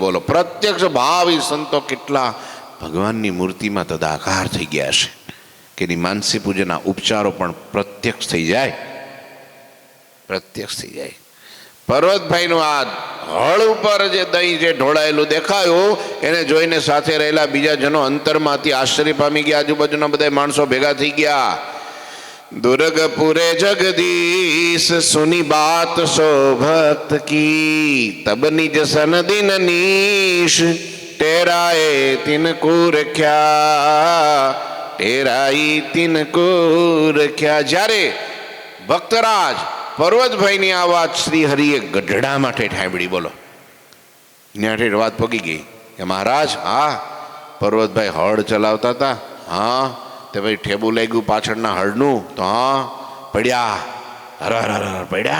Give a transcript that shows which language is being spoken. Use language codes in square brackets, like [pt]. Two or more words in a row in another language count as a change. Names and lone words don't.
[gu] બોલો, પ્રત્યક્ષ ભાવી સંતો કેટલા ભગવાનની મૂર્તિમાં તદાકાર થઈ ગયા છે કે એની માનસી પૂજાના ઉપચારો પણ પ્રત્યક્ષ થઈ જાય, પ્રત્યક્ષ થઈ જાય. પર્વતભાઈનું આ હળ ઉપર જે દહીં જે ઢોળાયેલું દેખાયું, એને જોઈને સાથે રહેલા બીજા જનો અંતરમાંથી આશ્ચર્ય પામી ગયા. આજુબાજુના બધા માણસો ભેગા થઈ ગયા. [hi] दुर्गपुरे जगदीश सुनी बात सो भक्त की, तब निज सन दिन नीश टेराए तिनको रख्या, टेराई तिनको रख्या. [gu] જ્યારે ભક્તરાજ પર્વતભાઈની આ વાત શ્રી હરિએ ગઢડા માટે ઠાંબડી. બોલો, ન્યાઠે વાત પગી ગઈ કે મહારાજ, હા પર્વતભાઈ હળ ચલાવતા હતા, હા તે ભાઈ ઠેબુ લાગ્યું પાછળના હળનું, તો હા પડ્યા, હર હર હર પડ્યા.